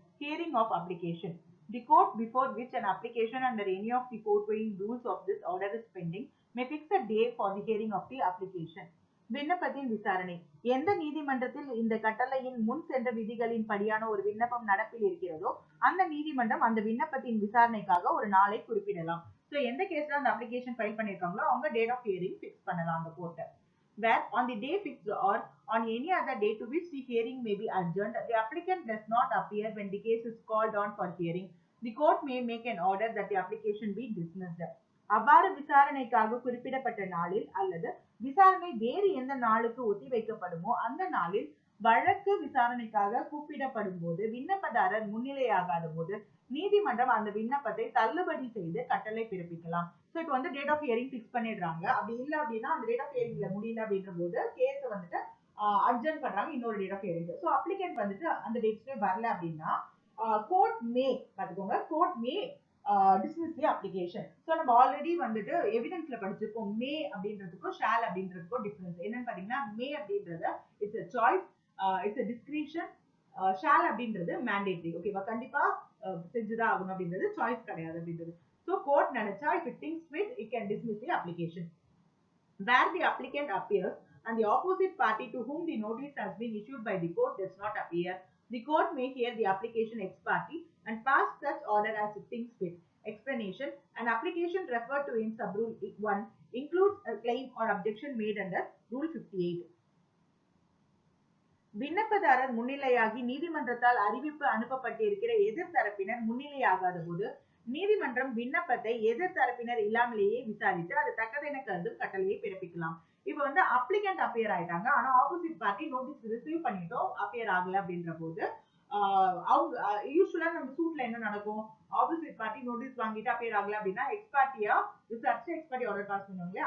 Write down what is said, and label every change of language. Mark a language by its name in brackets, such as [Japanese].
[English] Hearing of application. The court before which an application under any of the foregoing rules of this order is pending may fix a day for the hearing of the application. [Tamil] விண்ணப்பத்தின் விசாரணை. எந்த நீதிமன்றத்தில் இந்த கட்டளையின் முன் சென்ற விதிகளின் படியான ஒரு விண்ணப்பம் நடப்பில் இருக்கிறதோ அந்த நீதிமன்றம் அந்த விண்ணப்பத்தின் விசாரணைக்காக ஒரு நாளை குறிப்பிடலாம். ஸோ எந்த கேஸ்ல அந்த அப்ளிகேஷன் ஃபைல் பண்ணிருக்காங்களோ அவங்க டேட் ஆஃப் ஹியரிங் ஃபிக்ஸ் பண்ணலாம் அந்த கோர்ட்டை. [English] Where on the day fixed or on any other day to which the hearing may be adjourned, the applicant does not appear when the case is called on for hearing, the court may make an order that the application be dismissed. [Tamil] அவ்வாறு விசாரணைக்காக குறிப்பிடப்பட்ட நாளில் அல்லது விசாரணை வேறு எந்த நாளுக்கு ஒத்தி வைக்கப்படுமோ அந்த நாளில் வழக்கு விசாரணைக்காக கூப்பிடப்படும் போது விண்ணப்பதாரர் முன்னிலையாகாத போது நீதிமன்றம் அந்த விண்ணப்பத்தை தள்ளுபடி செய்து கட்டளை பிறப்பிக்கலாம். ஸோ இப்போ வந்து டேட் ஆஃப் ஹியரிங் ஃபிக்ஸ் பண்ணிடுறாங்க. அப்படி இல்லை அப்படின்னா அந்த டேட் ஆஃப் ஹியரிங்ல முடியல அப்படின்ற போது கேஸ் வந்துட்டு அட்ஜர்ன் பண்றாங்க இன்னொரு date of hearing. So applicant வந்துட்டு அந்த டேட்ஸ்ல வரல அப்படின்னா கோர்ட் மே பார்த்துக்கோங்க, [English] Court may dismiss the application. [Tamil] So நம்ம ஆல்ரெடி வந்துட்டு எவிடன்ஸ்ல படிச்சிருக்கோம் மே அப்படின்றதுக்கும் ஷால் அப்படின்றதுக்கும் டிஃபரன்ஸ் என்னன்னு பாத்தீங்கன்னா, மே அப்படின்றது [English] it's a choice, it's a discretion, [Tamil] shawl அப்படின்றது மேண்டேட்டரி. ஓகேவா, கண்டிப்பா செஞ்சுதான் ஆகணும் அப்படின்றது சாய்ஸ் கிடையாது அப்படின்றது. ஸோ கோர்ட் நினைச்சா [English] if it thinks fit it can dismiss the application. Where the applicant appears and the opposite party to whom the notice has been issued by the court does not appear, the court may hear the application ex parte and pass such order as it thinks fit. Explanation: an application referred to in subrule 1 includes a claim or objection made under Rule 58. [Tamil] விண்ணப்பதாரர் முன்னிலையாகி நீதிமன்றத்தால் அறிவிப்பு அனுப்பப்பட்டிருக்கிற எதிர்த்தரப்பினர் முன்னிலையாகாத போது நீதிமன்றம் விண்ணப்பத்தை எதிர்த்தரப்பினர் இல்லாமலேயே விசாரித்து அது தக்கதென கருதும் கட்டளையை பிறப்பிக்கலாம். இப்ப வந்து அப்ளிகன்ட் அப்பியர் ஆயிட்டாங்க, ஆனா ஆப்போசிட் பார்ட்டி நோட்டீஸ் ரிசீவ் பண்ணிட்டோம், அப்பியர் ஆகல அப்படின்ற போது அவங்க யூஸ்வலா நம்ம சூட்ல என்ன நடக்கும், ஆப்போசிட் பார்ட்டி நோட்டீஸ் வாங்கிட்டு அப்பியர் ஆகல அப்படின்னா எக்ஸ்பார்ட்டியா விசாரிச்சு எக்ஸ்பார்ட்டி ஆர்டர் பாஸ் பண்ணுவாங்க.